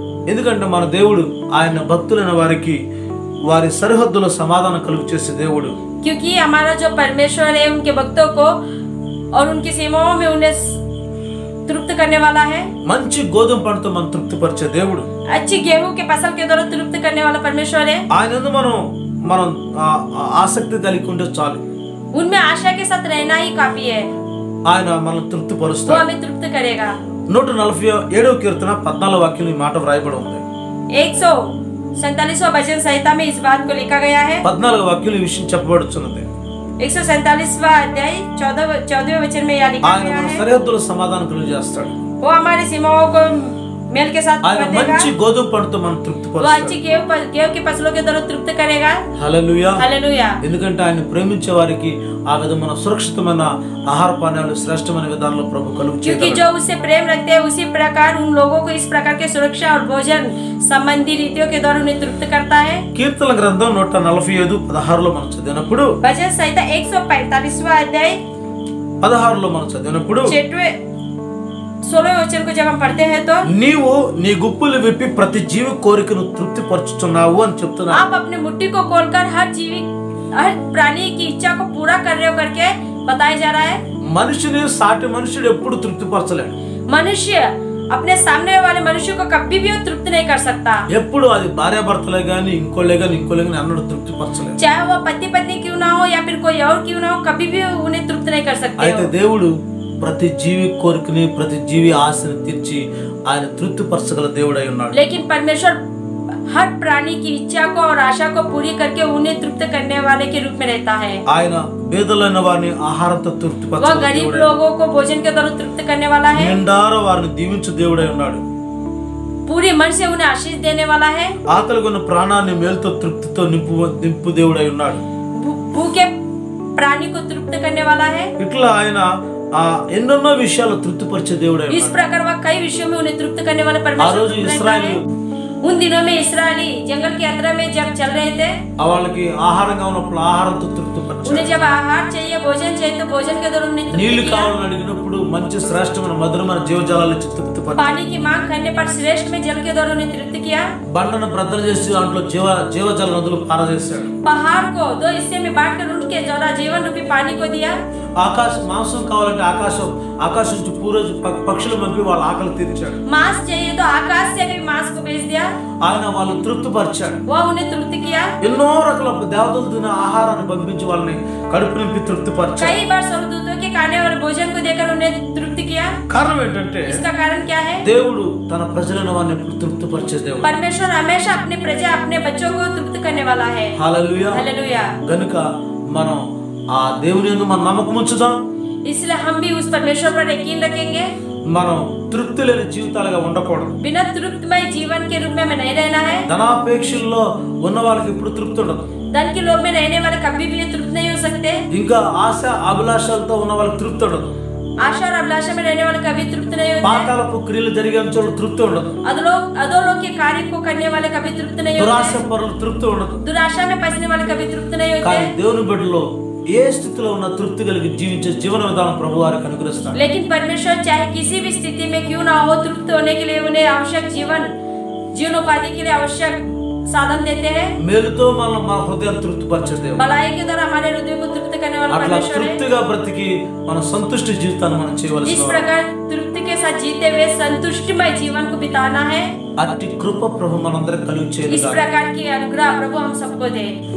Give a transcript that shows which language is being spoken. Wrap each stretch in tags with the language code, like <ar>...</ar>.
<te>ఎందుకంటే మన దేవుడు ఆయన భక్తులైన వారికి వారి సరిహద్దుల సమాధానం కలుగు చేసే దేవుడు.</te> <hi>क्योंकि हमारा जो परमेश्वर है उनके भक्तों को और उनकी सीमाओं में उन्हें तृप्त करने वाला है.</hi> <te>మంచి గోధుమ పంటతో మనం తృప్తి పరిచే దేవుడు.</te> <hi>अच्छी गेहूं के फसल के द्वारा तृप्त करने वाला परमेश्वर है.</hi> <te>ఆయనందు మనం ఆసక్తి కలిగి ఉంటే చాలు.</te> <hi>उनमें आशा के साथ रहना ही काफी है.</hi> <te>ఆయన మనల్ని తృప్తి</te> <hi>वो</hi> <te>పరుస్తాడు.</te> <hi>हमें तृप्त करेगा.</hi> <te>147వ కీర్తన 14వ వాక్యం ఈ మాట వ్రాయబడి ఉంది.</te> <hi>147वां भजन संहिता में इस बात को लिखा गया है.</hi> <te>14వ వాక్యం ఈ విషయం చెప్పబడుచున్నది.</te> <hi>147वां अध्याय 14वें वचन में यह लिखा गया है.</hi> <te>సరిహద్దుల సమాధానం కలుగజేస్తాడు.</te> <hi>वो हमारी सीमाओं को मेल के साथ</hi> <te>ఆయన</te> <hi>बंधेगा।</hi> <te>మంచి గోధుమ పంటతో మనం</te> <hi>वो</hi> <te>తృప్తిపరుస్తాడు.</te> <hi>अच्छी गेहूं की फसलों के द्वारा तृप्त करेगा।</hi> <te>హల్లెలూయా.</te> <hi>हालेलुया।</hi> <te>ఎందుకంటే ఆయన ప్రేమించే వారికి ఆ విధమైన సురక్షితమైన ఆహార పానీయాలు శ్రేష్టమైన విధానంలో ప్రభు కలుగు</te> <hi>क्योंकि</hi> <te>చేయగలడు.</te> <hi>जो उससे प्रेम रखते हैं उसी प्रकार उन लोगों को इस प्रकार के सुरक्षा और भोजन संबंधी रीतियों के द्वारा उन्हें तृप्त करता है।</hi> <te>కీర్తన గ్రంథం 145:16 మనం చదివినప్పుడు</te> <hi>भजन संहिता 145वां अध्याय</hi> <te>16 మనం చదివినప్పుడు</te> <hi>16वें वचन को जब हम पढ़ते हैं तो</hi> <te>నీవు నీ గుప్పులు విప్పి ప్రతి జీవి కోరికను తృప్తిపరచుచున్నావు అని చెప్తున్నాడు.</te> <hi>आप अपने मुट्ठी को खोलकर हर प्राणी की इच्छा को पूरा कर रहे हो करके बताया जा रहा है।</hi> <te>మనిషిని సాటి మనుషుడు ఎప్పుడు తృప్తిపరచలేడు.</te> <hi>मनुष्य अपने सामने वाले मनुष्य को कभी भी वो तृप्त नहीं कर सकता।</hi> <te>ఎప్పుడు అది భార్యాభర్తలే గాని ఇంకోలే గాని అన్నడు తృప్తిపరచలేడు.</te> <hi>चाहे वो पति पत्नी क्यों ना हो या फिर कोई और क्यों ना हो, कभी भी उन्हें तृप्त नहीं कर सकते</hi> <te>అయితే</te> <hi>हो।</hi> <te>దేవుడు ప్రతి జీవి కోరికని ప్రతి జీవి ఆశని తీర్చి ఆయన తృప్తిపరచగల దేవుడై ఉన్నాడు.</te> <hi>लेकिन परमेश्वर हर प्राणी की इच्छा को और आशा को पूरी करके उन्हें तृप्त करने वाले के रूप में रहता है।</hi> <te>ఆయన పేదలైన వారిని ఆహారంతో</te> <hi>वह</hi> <te>తృప్తిపరచగల</te> <hi>गरीब</hi> <te>దేవుడై</te> <hi>लोगों को भोजन के द्वारा तृप्त करने वाला है।</hi> <te>నిండార వారిని దీవించు దేవుడై ఉన్నాడు.</te> <hi>पूरे मन से उन्हें आशीष देने वाला है।</hi> <te>ఆకలిగొన్న ప్రాణాన్ని మేలుతో తృప్తితో నింపు దేవుడై ఉన్నాడు.</te> <hi>भूखे प्राणी को तृप्त करने वाला है।</hi> <te>ఇట్లా ఆయన ఎన్నెన్నో విషయాలు తృప్తిపరిచే దేవుడై</te> <hi>इस</hi> <te>ఉన్నాడు.</te> <hi>प्रकार वह कई विषयों में उन्हें तृप्त करने वाला</hi> <te>ఆ</te> <hi>परमेश्वर</hi> <te>రోజు</te> <hi>रहता है।</hi> <te>ఇశ్రాయేలు</te> <hi>उन दिनों में इस्राएली जंगल की यात्रा में जब चल रहे थे,</hi> <te>వాళ్ళకి ఆహారంగా ఉన్నప్పుడు ఆహారంతో తృప్తిపరిచాడు.</te> <hi>उन्हें जब आहार चाहिए, भोजन चाहिए, तो भोजन के द्वारा उन्हें तृप्त</hi> <te>నీళ్లు</te> <hi>किया।</hi> <te>కావాలని అడిగినప్పుడు మంచి శ్రేష్టమైన మధురమైన జీవజలాలు ఇచ్చి తృప్తిపరిచాడు.</te> <hi>पानी की मांग करने पर श्रेष्ठ में जल के द्वारा उन्हें तृप्त किया।</hi> <te>బండను బ్రద్దలు చేసి దాంట్లో జీవజల నదులు పారజేశాడు.</te> <hi>पहाड़ को दो हिस्से में बांटकर उनके द्वारा जीवन रूपी पानी को दिया।</hi> <te>మాంసం కావాలంటే ఆకాశం నుంచి పూరోజు పక్షులు పంపి వాళ్ళ ఆకలి తీర్చాడు.</te> <hi>मांस चाहिए तो आकाश से भी मांस को भेज दिया।</hi> <te>ఆయన వాళ్ళు తృప్తిపరిచాడు.</te> <hi>वह उन्हें तृप्त किया।</hi> <te>ఎన్నో రకాల దేవతలు తినే ఆహారాన్ని పంపించి వాళ్ళని కడుపు నింపి తృప్తిపరిచాడు.</te> <hi>कई बार स्वर्गदूतों के खाने और भोजन को देकर उन्हें तृप्त किया।</hi> <te>కారణం ఏంటంటే</te> <hi>इसका कारण क्या है?</hi> <te>దేవుడు తన ప్రజలను వారిని ఎప్పుడు తృప్తిపరిచే దేవుడు.</te> <hi>परमेश्वर हमेशा अपने प्रजा अपने बच्चों को तृप्त करने वाला है।</hi> <te>హల్లెలూయా.</te> <hi>हालेलुया।</hi> <te>గనుక మనం ఆ దేవుని యందు మన నమ్మకం ఉంచుదాం.</te> <hi>इसलिए हम भी उस परमेश्वर पर यकीन रखेंगे।</hi> <te>మనం తృప్తి లేని జీవితాలుగా ఉండకూడదు.</te> <hi>बिना तृप्तमय जीवन के रूप में हमें नहीं रहना है।</hi> <te>ధనాపేక్షల్లో ఉన్న వాళ్ళకి ఎప్పుడు తృప్తి ఉండదు.</te> <hi>धन के लोभ में रहने वाले कभी भी ये तृप्त नहीं हो सकते।</hi> <te>ఇంకా ఆశ అభిలాషాలతో ఉన్న వాళ్ళకి తృప్తి ఉండదు.</te> <hi>आशा और अभिलाषा में रहने वाले कभी तृप्त नहीं होते।</hi> <te>పాతాళపు క్రియలు జరిగే చోట తృప్తి ఉండదు.</te> <hi>अधोलोक के कार्य को करने वाले कभी तृप्त नहीं</hi> <te>దురాశ</te> <hi>होते।</hi> <te>పరులు తృప్తి ఉండదు.</te> <hi>दुराशा में फंसने वाले कभी तृप्त नहीं</hi> <te>కానీ</te> <hi>होते।</hi> <te>దేవుని బిడ్డలో ఏ స్థితిలో ఉన్న తృప్తి కలిగి జీవించే జీవన విధానం ప్రభు వారికి అనుగ్రహిస్తాడు.</te> <hi>लेकिन परमेश्वर चाहे किसी भी स्थिति में क्यों ना हो, तृप्त होने के लिए उन्हें आवश्यक जीवनोपाधि के लिए आवश्यक साधन देते हैं।</hi> <te>మేలుతో మన హృదయాన్ని తృప్తిపరిచే దేవుడు.</te> <hi>भलाई के द्वारा हमारे हृदय को तृप्त करने वाला</hi> <te>అట్లా</te> <hi>परमेश्वर है।</hi> <te>తృప్తిగా బ్రతికి మన సంతుష్టి జీవితాన్ని మనం చేయవలసిన</te> <hi>इस</hi> <te>వారు.</te> <hi>प्रकार तृप्ति के साथ जीते हुए संतुष्टिमय जीवन को बिताना है।</hi> <te>అట్టి కృప ప్రభు మనందరికి కలుగు</te> <hi>इस</hi> <te>చేయను.</te> <hi>प्रकार की अनुग्रह प्रभु हम सबको दे।</hi>